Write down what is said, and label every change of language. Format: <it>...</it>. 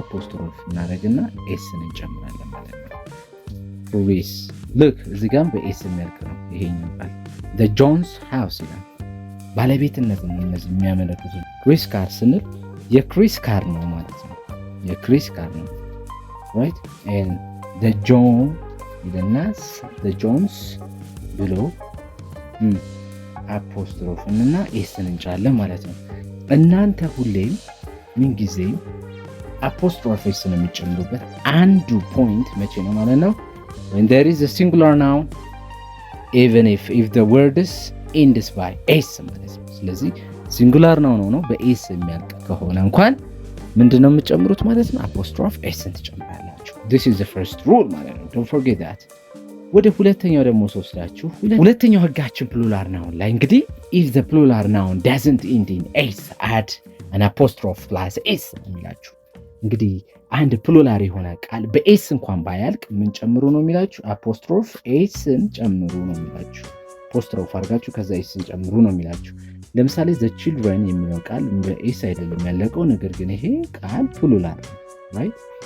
<am>አፖስትሮፍ እናደርግና ኤስን እንጨምራለን ማለት ነው። Chris look እዚህ ጋር በኤስ የሚያልቅ ነው ይሄኛው ቃል</am> <en>the Jones house</en> <am>ይላል። ባለቤትነት ነው እነዚህ የሚያመለክቱ። ክሪስ ካር ስንል የክሪስ ካር ነው ማለት ነው። የክሪስ ካር ነው right and the John ይለና the Jones ብሎ አፖስትሮፍ እና ኤስን እንጫለን ማለት ነው። እናንተ ሁሌም ምን ጊዜ አፖስትሮፍ ኤስን የሚጨምሩበት አንዱ ፖይንት መቼ ነው ማለት ነው?</am> <en>when there is a singular noun even if the word is ends by s ማለት ነው። ስለዚህ singular noun ነው</en> <am>በኤስ የሚያልቅ ከሆነ እንኳን ምንድነው የምትጨምሩት ማለት ነው? አፖስትሮፍ ኤስን ትጨምራላችሁ።</am> <en>this is the first rule ማለት ነው። don't forget that</en> <am>ወደ ሁለተኛው ደግሞ ስወስዳችሁ ሁለተኛው ህጋችን ፕሉራል ናውን ላይ እንግዲህ</am> <en>if the plural noun doesn't end in s add an apostrophe plus s</en> <am>የሚላችሁ እንግዲህ አንድ ፕሉራል የሆነ ቃል በኤስ እንኳን ባያልቅ ምን ጨምሩ ነው የሚላችሁ? አፖስትሮፍ ኤስን ጨምሩ ነው የሚላችሁ። አፖስትሮፍ አድርጋችሁ ከዛ ኤስን ጨምሩ ነው የሚላችሁ። ለምሳሌ the children የሚለው ቃል በኤስ አይደለም ያለቀው፣ ነገር ግን ይሄ ቃል ፕሉራል ነው፣ ራይት?</am>